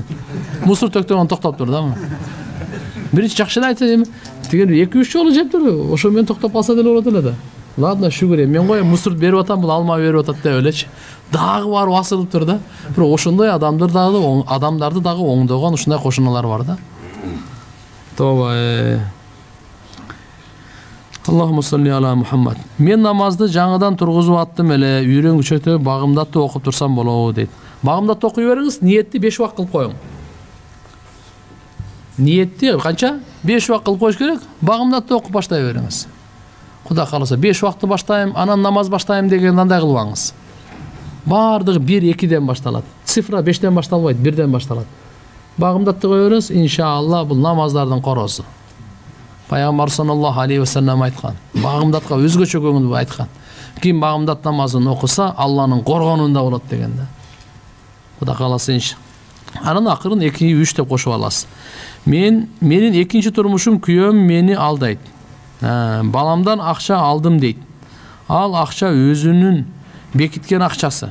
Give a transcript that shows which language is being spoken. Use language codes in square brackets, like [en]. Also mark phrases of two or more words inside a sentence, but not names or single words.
[ky] Мусор төктөгөн токтоптур да. Биринчи жакшы айтса эми, деген 2-3 жолу жептир. Ошо мен токтоп калса деле болот эле да. Ладно, шүгүр, мен коем мусор берип атам, бул алма берип атат деп элечи. Дагы барып асылыптыр да. Бирок ошондой адамдарды дагы оңдогон ушундай кошуналар бар да. Тоба. [ar] اللهم صل على محمد. [ky] Мен намазды жаңыдан тургузуп аттым эле, үйрөнгүчөтө багымдатты окуп турсам болобу дейт. Багымдатты окуй бериңиз, ниетти 5 убак кылып коюң. Ниетти канча? 5 убак кылып коюш керек. Багымдатты окуп баштай бериңиз. Куда каласа 5 убакты баштайм, анан намаз баштайм деген андай кылбаңыз. Бардыгы 1-2ден башталат. Цифра 5ден башталбайт, 1ден башталат. Багымдатты кое бериңиз, иншалла бул намаздардын коросу. Пайгамбар [ar] صلى الله عليه وسلم [ky] айткан. Багымдатка өзгөчө көңүл айткан. Ким багымдат намазын окуса, Алланын коргонунда болот деген да. Куда каласа иншалла. Анан акырын 2-3 деп кошуп аласыз. Менин экинчи турмушум күйөөм мени алдайт. Баламдан акча алдым дейт. Ал акча өзүнүн бекиткен акчасы.